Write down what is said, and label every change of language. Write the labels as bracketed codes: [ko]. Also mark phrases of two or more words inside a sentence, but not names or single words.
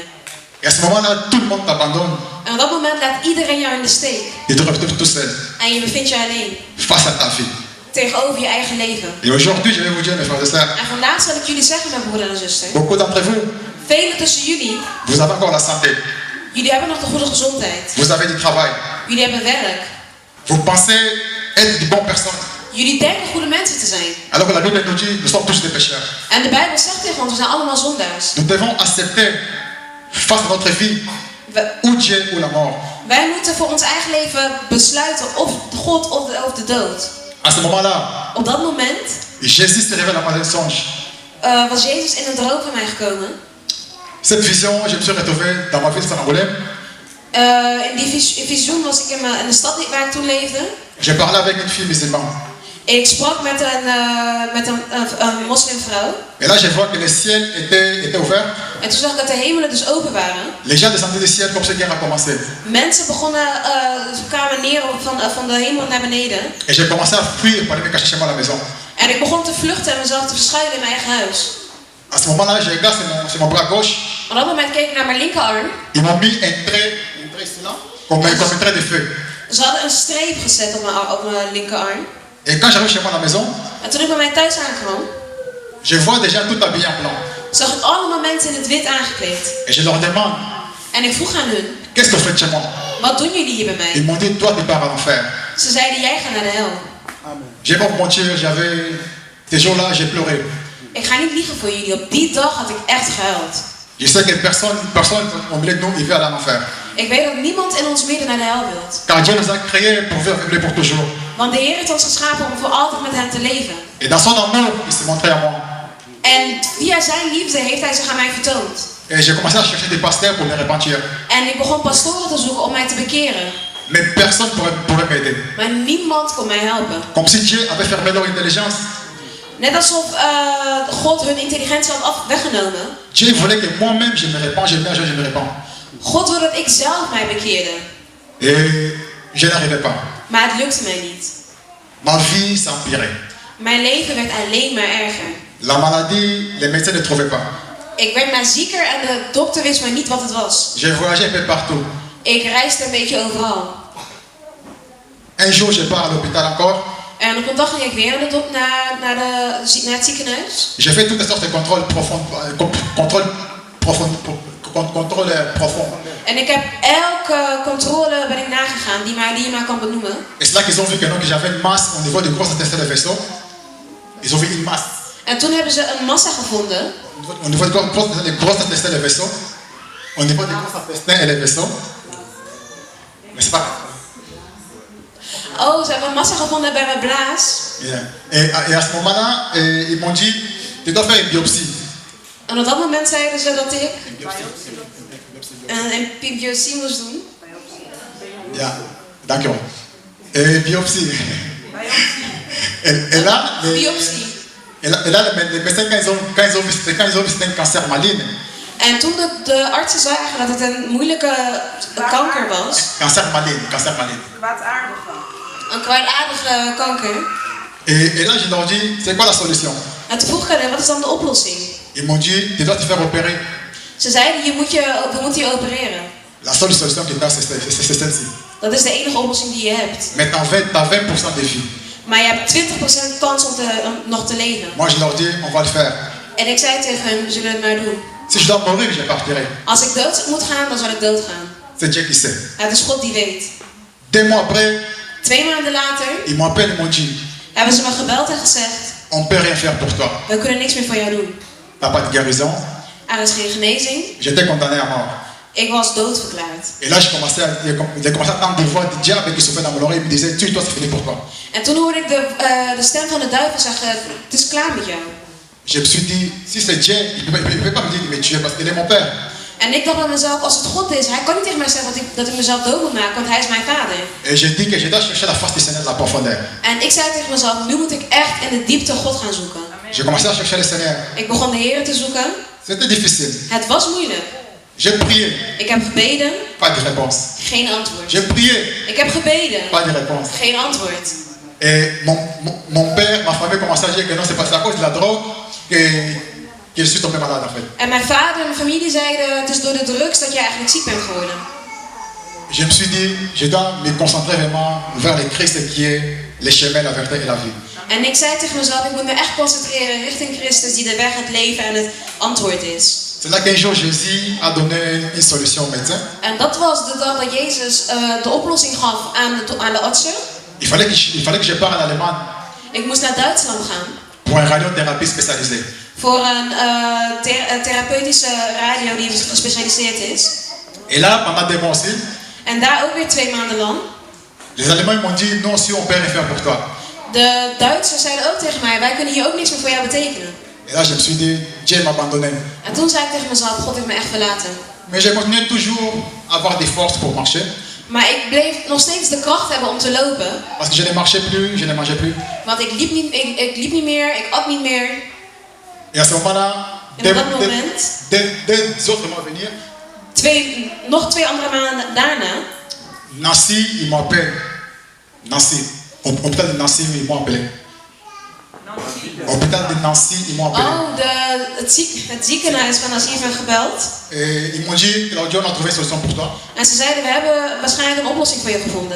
[fr] Et à ce moment-là, tout le monde t'abandonne. [nl] En op dat moment laat iedereen jou in de steek. [fr] Et tu te retrouves tout seul, [nl] En je bevindt je alleen. [fr] face à ta vie. [nl] Tegenover je eigen leven. [fr] Et aujourd'hui, je vais vous dire, mes frères et sœurs, [nl] En vandaag zal ik jullie zeggen, mijn broeder en zuster. [fr] beaucoup d'entre vous, [nl] Velen tussen jullie, [fr] vous avez encore la santé. [nl] jullie hebben nog de goede gezondheid. [fr] Vous avez du travail. [nl] Jullie hebben werk. [fr] Vous pensez être de bonnes personnes. [nl] Jullie denken goede mensen te zijn. [fr] Alors que la Bible nous dit, nous sommes tous des pécheurs. [nl] En de Bijbel zegt tegen ons, we zijn allemaal zondaars. [fr] Nous devons accepter, face à notre vie, ou Dieu ou la mort. [nl] Wij moeten voor ons eigen leven besluiten of God of de dood. [fr] À ce moment-là, [nl] Op dat moment [fr] Jésus se révèle à moi d'un songe. [nl] was Jezus in een droom van mij gekomen. [fr] Cette vision, je me suis retrouvé dans ma ville de Saint-Angolais. [nl] In die visioen was ik in de stad waar ik toen leefde. [fr] J'ai parlé avec une fille musulmane. [nl] Ik sprak met een moslimvrouw. [fr] Et là, je vois que le ciel était ouvert. [nl] En toen zag ik dat de hemelen dus open waren. [fr] Les gens descendaient du ciel comme ce guerre a commencé. [nl] Mensen kwamen neer van de hemel naar beneden. [fr] Et j'ai commencé à fuir pour aller me cacher chez moi à la maison. [nl] En ik begon te vluchten en mezelf te verschuilen in mijn eigen huis. [fr] À ce moment-là, je regarde sur mon bras gauche. [nl] Op dat moment keek ik naar mijn linkerarm. [fr] Ils m'ont mis un trait comme un trait de feu. [nl] Ze hadden een streep gezet op mijn linkerarm. [fr] Et quand j'arrive chez moi à la maison, [nl] En toen ik bij mij thuis aankwam, [fr] je vois déjà tout habillé en blanc. [nl] zag ik allemaal mensen in het wit aangekleed. [fr] Et je leur demande, [nl] En ik vroeg aan hun, [fr] qu'est-ce que vous faites chez moi? [nl] wat doen jullie hier bij [fr] Ils [nl] mij? [fr] m'ont dit, toi tu pars à l'enfer. [nl] Ze zeiden, jij gaat naar de hel. [fr] Je vais pas vous mentir, ces jours-là, j'ai pleuré. [nl] Ik ga niet liegen voor jullie, op die dag had ik echt gehuild. [fr] Je sais que personne au milieu de nous, il veut aller à l'enfer. [nl] Ik weet dat niemand in ons midden naar de hel wilt. [fr] Car Dieu nous a créés pour vivre avec lui pour toujours. [nl] Want de Heer heeft ons geschapen om voor altijd met hem te leven. [fr] Et dans son amour, il s'est montré à moi. [nl] En via zijn liefde heeft hij zich aan mij vertoond. [fr] Et j'ai commencé à chercher des pasteurs pour me repentir. [nl] En ik begon pastoren te zoeken om mij te bekeren. [fr] Mais personne ne pouvait m'aider. [nl] Maar niemand kon mij helpen. [fr] Comme si Dieu avait fermé leur intelligence. [nl] Net alsof God hun intelligentie had weggenomen. [fr] Dieu voulait que moi-même je me répands, je me répands. [nl] God wil dat ik zelf mij bekeerde. [fr] Et je n'arrivais pas. [nl] Maar het lukte mij niet. [fr] Ma vie s'empirait. [nl] Mijn leven werd alleen maar erger. [fr] La maladie, les médecins ne trouvaient pas. [nl] Ik werd maar zieker en de dokter wist maar niet wat het was. [fr] J'ai voyagé un peu partout. [nl] Ik reisde een beetje overal. [fr] Un jour, je pars à l'hôpital encore. [nl] En op een dag ging ik weer naar het ziekenhuis. [fr] J'ai fait toutes sortes de contrôles profonds. [nl] En ik heb elke controle ben ik nagegaan die je maar kan benoemen. [fr] Et c'est là qu'ils ont vu que j'avais une masse au niveau du gros intestin du vaisseau. Ils ont vu une masse. [nl] En toen hebben ze een massa gevonden. [fr] Au niveau du gros intestin du vaisseau. Au niveau du gros intestin et les vaisseaux. Mais c'est pas grave. [nl] Oh, ze hebben een massa gevonden bij mijn blaas. Yeah. [fr] Et à ce moment-là, ils m'ont dit, tu dois faire une biopsie. [nl] En op dat moment zeiden ze dat ik een biopsie moest doen. Ja, dankjewel. Biopsie. [fr] Et là, Biopsie. Et là, les médecins, quand ils ont vu c'était un cancer maligne. [nl] En toen de artsen zagen dat het een moeilijke kanker was. [fr] Cancer maligne. [nl] Een kwaadaardige kanker. [fr] Et là, je leur dis, c'est quoi la solution? [nl] En toen vroeg ik hen, wat is dan de oplossing? [fr] Ils m'ont dit, tu dois te faire opérer. [nl] Ze zeiden, we moeten je opereren. [fr] La seule solution que tu as, c'est celle-ci. [nl] Dat is de enige oplossing die je hebt. [fr] Mais tu as 20% de vie. [nl] Maar je hebt 20% kans om nog te leven. [fr] Moi, je leur dis, on va le faire. [nl] En ik zei tegen hen, we zullen het maar doen. [fr] Si je dois mourir, je partirai. [nl] Als ik dood moet gaan, dan zal ik doodgaan. [fr] C'est Dieu qui sait. [nl] Het is God die weet. [fr] 2 mois après, [nl] 2 maanden later [fr] ils m'appellent et m'ont dit, [nl] hebben ze me gebeld en gezegd, [fr] on ne peut rien faire pour toi. [nl] we kunnen niks meer voor jou doen. [fr] Tu n'as pas de guérison. [nl] Er is geen genezing. [fr] J'étais condamné à mort. [nl] Ik was doodverklaard. [fr] Et là, j'ai commencé à entendre des voix du diable qui soufflaient dans mon oreille et me disaient, tue-toi, c'est fini pour toi. [nl] En toen hoorde ik de stem van de duivel zeggen, het is klaar met jou. [fr] Je me suis dit, si c'est Dieu, il ne peut pas me dire de me tuer parce qu'il est mon père. [nl] En ik dacht bij mezelf, als het God is, hij kan niet tegen mij zeggen dat ik mezelf dood moet maken, want hij is mijn vader. [fr] Et je dis que je dois chercher la face du Seigneur de la profondeur. [nl] En ik zei tegen mezelf, nu moet ik echt in de diepte God gaan zoeken. [fr] J'ai commencé à chercher le Seigneur. [nl] Ik begon de Heer te zoeken. [fr] C'était difficile. [nl] Het was moeilijk. [fr] J'ai prié, [nl] Ik heb gebeden, [fr] pas de réponse. [nl] geen antwoord. [fr] J'ai prié, [nl] Ik heb gebeden, [fr] pas de réponse. [nl] geen antwoord. [fr] Et mon père, ma famille commençait à dire que non, c'est pas à cause de la drogue que je suis tombé malade en fait. [nl] En mijn vader en mijn familie zeiden, het is door de drugs dat je eigenlijk ziek bent geworden. [fr] Je me suis dit, je dois me concentrer vraiment vers le Christ qui est le chemin, la vérité et la vie. [nl] En ik zei tegen mezelf, ik moet me echt concentreren richting Christus die de weg, het leven en het antwoord is. [fr] C'est là qu'un jour Jésus a donné une solution au médecin. [nl] En dat was de dag dat Jezus de oplossing gaf aan de artsen. [fr] Il fallait que je parte en Allemagne [nl] Ik moest naar Duitsland gaan [fr] pour une radiothérapie spécialisée. [nl] voor een therapeutische radio die gespecialiseerd is. [fr] Et là, pendant 2 mois aussi, [nl] En daar ook weer 2 maanden lang. [fr] les Allemands m'ont dit non, si on peut rien faire pour toi. [nl] De Duitsers zeiden ook tegen mij, wij kunnen hier ook niks meer voor jou betekenen. [fr] Et là, je me suis dit, Dieu m'a abandonné. [nl] En toen zei ik tegen mezelf, God heeft me echt verlaten. [fr] Mais j'ai continué toujours à avoir des forces pour marcher. [nl] Maar ik bleef nog steeds de kracht hebben om te lopen. [fr] Parce que je ne marchais plus, je ne mangeais plus. [nl] Want ik liep niet meer, ik at niet meer. [fr] Et à ce moment-là, [nl] En op dat moment, [fr] deux autres mois à venir, [nl] nog 2 andere maanden daarna, [fr] Nancy, ils m'ont appelé. Nancy, hôpital de Nancy, ils m'ont appelé. Hôpital de Nancy, ils m'ont appelé. [nl] oh, het ziekenhuis van Nancy heeft me gebeld. [fr] Et ils m'ont dit, Claudio, on a trouvé une solution pour toi. [nl] En ze zeiden, we hebben waarschijnlijk een oplossing voor je gevonden.